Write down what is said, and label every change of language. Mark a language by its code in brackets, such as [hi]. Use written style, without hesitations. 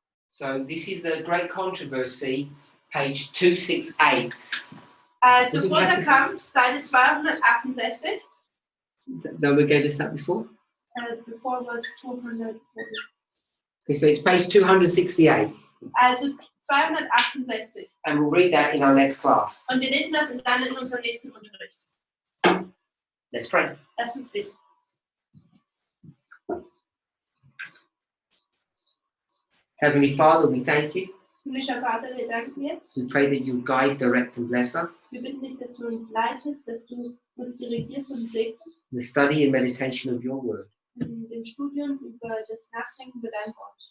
[en] So this is the Great Controversy, page 268. [de] Also [en] Did we [de] großer [en] have to- [de] Kampf, Seite 268. [en] No, we gave us that before. Before was 200. Okay, so it's page 268. [de] Also 268. [en] And we'll read that in our next class. [de] Und wir lesen das dann in unserem nächsten Unterricht. [en] Let's pray. [de] Lass uns beten. [en] Heavenly Father, we thank you. [de] Himmlischer Vater, wir danken dir. [en] We pray that you guide, direct, and bless us [de] Wir bitten dich, dass du uns leitest, dass du uns dirigierst und segnest [en] in the study and meditation of your word. [de] in dem Studium über das Nachdenken über dein Wort.